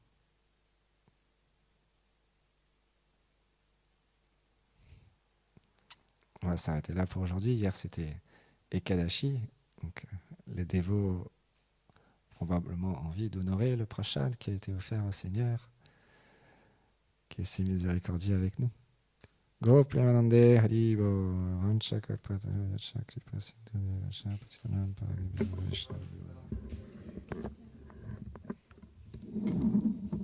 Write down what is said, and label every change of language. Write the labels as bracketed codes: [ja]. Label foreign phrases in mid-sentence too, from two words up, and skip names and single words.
[fr] On va s'arrêter là pour aujourd'hui. Hier, c'était Ekadashi. Donc, les dévots ont probablement envie d'honorer le prashad qui a été offert au Seigneur, qui est si miséricordieux avec nous. [sa] Gopriyamanande Haribo Vancha Kalpataru Yacha Kripa Sindhu Yacha Patitanam Paragami Vishnu